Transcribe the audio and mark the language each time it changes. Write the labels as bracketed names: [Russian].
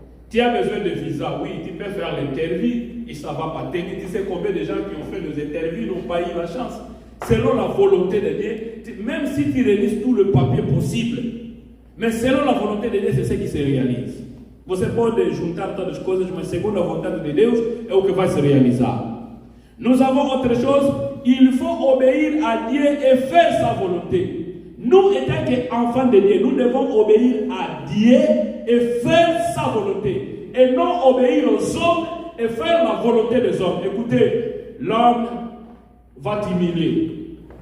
[French] Tu as besoin de visa, oui, tu peux faire l'interview, et ça ne va pas tenir. Tu sais combien de gens qui ont fait des interviews n'ont pas eu la chance. Selon la volonté de Dieu, même si tu réalises tout le papier possible, mais selon la volonté de Dieu, c'est ce qui se réalise. [Portuguese] Você pode juntar todas as coisas, mas segundo a vontade de Deus é o que vai se realizar. [French] Nous avons autre chose, il faut obéir à Dieu et faire sa volonté. Nous, étant qu'enfants de Dieu, nous devons obéir à Dieu et faire sa volonté. Et non obéir aux hommes et faire la volonté des hommes. Écoutez, l'homme va t'humilier.